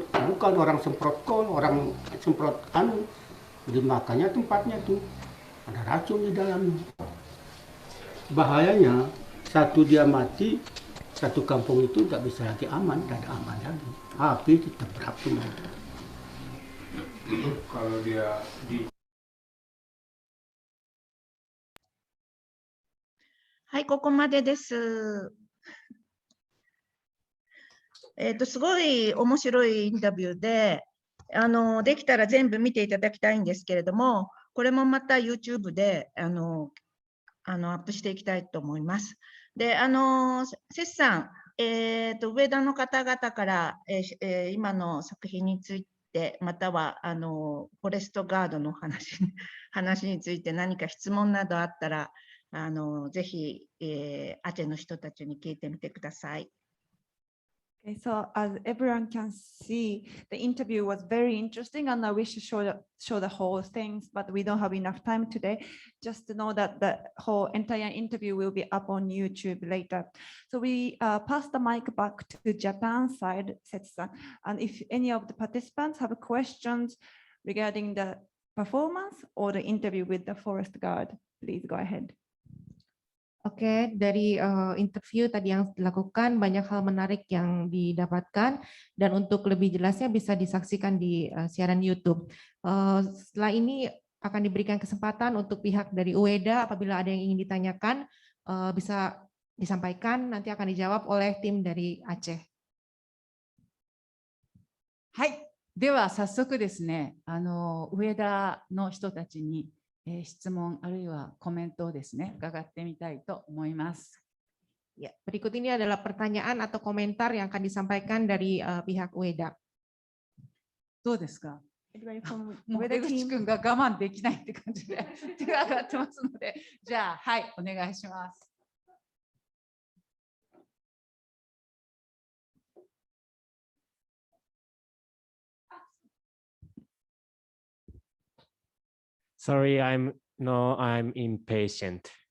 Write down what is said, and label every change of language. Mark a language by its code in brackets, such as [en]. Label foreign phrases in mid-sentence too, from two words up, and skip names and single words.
[id] Bukan orang semprot kol, orang semprot dimakannya tempatnya tuh ada racun di dalamnya. Bahayanya satu dia mati, satu kampung itu tidak bisa lagi aman, tidak ada aman lagi. Api tetap berapi. Kalau dia di [ja] はい、ここまでです。すごい面白いインタビューで、できたら全部見ていただきたいんですけれども、 これもまた YouTube でアップしていきたいと思います。で、セスさん、上田の方々から、今の作品について、またはフォレストガードの話について何か質問などあったら、ぜひ、アチェの人たちに聞いてみてください。 [en] Okay, so as everyone can see, the interview was very interesting, and I wish to show the whole things, but we don't have enough time today. Just to know that the whole entire interview will be up on YouTube later. So we pass the mic back to Japan side, Setsu-san, and if any of the participants have questions regarding the performance or the interview with the forest guard, please go ahead. [id] Oke, dari interview tadi yang dilakukan banyak hal menarik yang didapatkan, dan untuk lebih jelasnya bisa disaksikan di siaran YouTube. Setelah ini akan diberikan kesempatan untuk pihak dari UEDA apabila ada yang ingin ditanyakan bisa disampaikan, nanti akan dijawab oleh tim dari Aceh. [ja] はい、では早速ですね、上田の人たちに質問あるいはコメントをですね、伺ってみたいと思います。 [id] Ya, berikut ini adalah pertanyaan atau komentar yang akan disampaikan dari pihak UEDA. [ja] どうですか？もう出口君が我慢できないって感じで手が上がってますので、じゃあはい、お願いします。 [en] Sorry, I'm impatient.